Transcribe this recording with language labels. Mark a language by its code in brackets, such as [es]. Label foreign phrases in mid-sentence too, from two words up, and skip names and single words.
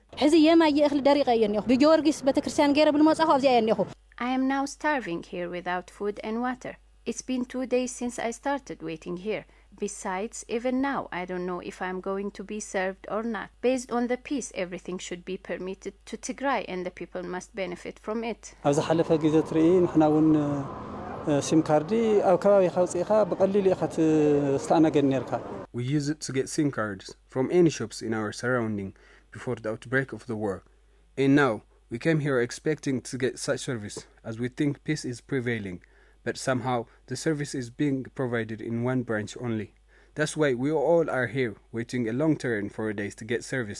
[en] I am now starving here without food and water. It's been 2 days since I started waiting here. Besides, even now, I don't know if I'm going to be served or not. Based on the peace, everything should be permitted to Tigray and the people must benefit from it. [ti] ኣብዚ ሓለፈ ግዜ ትርኢ ንሕና እውን ሲም ካርዲ ኣብ ከባቢኻ ውፅኢኻ ብቐሊሉ ኢኻ ትስተኣነገድ ነርካ [en] We use it to get SIM cards from any shops in our surrounding before the outbreak of the war. And now, we came here expecting to get such service as we think peace is prevailing. But somehow, the service is being provided in one branch only. That's why we all are here, waiting a long turn for days to get service.